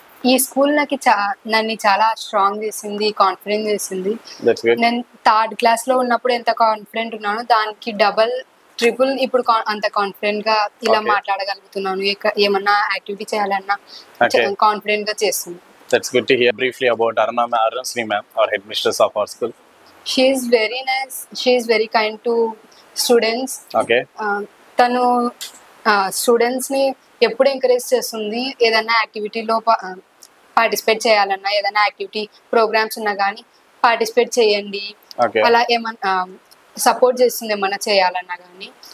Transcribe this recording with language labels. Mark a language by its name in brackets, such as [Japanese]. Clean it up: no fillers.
[Telugu] ఈ స్కూల్ నన్ను చాలా స్ట్రాంగ్ చేసింది, కాన్ఫిడెంట్ చేసింది. నేను 3rd క్లాస్ లో ఉన్నప్పుడు ఎంత కాన్ఫిడెంట్ ఉన్నానో దానికి డబల్ ట్రిపుల్ ఇప్పుడు అంత కాన్ఫిడెంట్ గా ఇలా మాట్లాడగలుగుతున్నాను. ఏమన్నా యాక్టివిటీ చేయాలన్నా కాన్ఫిడెంట్ గా చేస్తున్నాను. [English] That's good to hear. Briefly about Arunasri ma'am, our headmistress of our school. She is very nice. She is very kind to students. [Telugu] తను స్టూడెంట్స్ ని ఎప్పుడు ఎంకరేజ్ చేస్తుంది. ఏదైనా యాక్టివిటీలో పార్టిసిపేట్ చేయాలన్నా, ఏదైనా యాక్టివిటీ ప్రోగ్రామ్స్ ఉన్నా కానీ పార్టిసిపేట్ చేయండి అలా ఏమన్నా సపోర్ట్ చేస్తుంది ఏమన్నా చేయాలన్నా కానీ.